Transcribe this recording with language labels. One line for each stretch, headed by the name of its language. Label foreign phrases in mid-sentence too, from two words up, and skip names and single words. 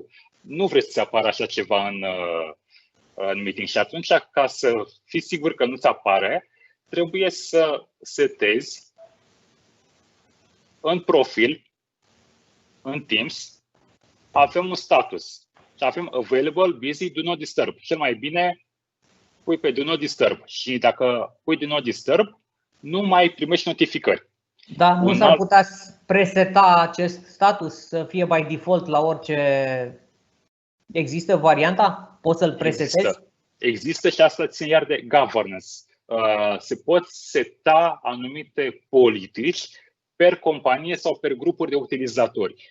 Romanian: Nu vrei să-ți apară așa ceva în meeting și atunci, ca să fii sigur că nu-ți apare, trebuie să setezi în profil, în Teams, avem un status și avem
English: available, busy, do not disturb.
Romanian: Cel mai bine pui pe
English: do not disturb
Romanian: și dacă pui
English: do not disturb,
Romanian: nu mai primești notificări. Da, nu s-ar putea preseta acest status să fie
English: by default
Romanian: la orice. Există varianta? Poți să-l presetezi? Există și asta ține iar de governance. Se pot seta anumite politici per companie sau per grupuri de utilizatori.